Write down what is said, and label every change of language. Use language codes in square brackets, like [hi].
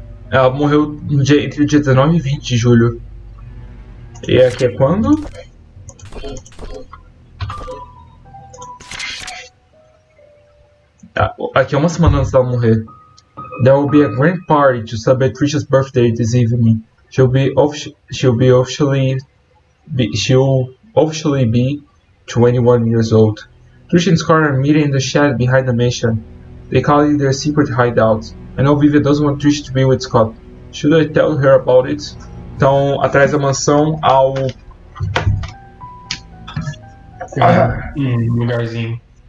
[pt] Ela morreu no dia, entre o dia 19 e 20 de julho. E aqui é quando? Aqui é uma semana antes dela morrer. [en] There will be a grand party to celebrate Trisha's birthday this evening. She'll officially be 21 years old. Trisha and Scott are meeting in the shed behind the mansion. They call it their secret hideout. I know Vivian doesn't want Trisha to be with Scott. Should I tell her about it? [pt] Então, atrás da mansão, ao... Um lugarzinho.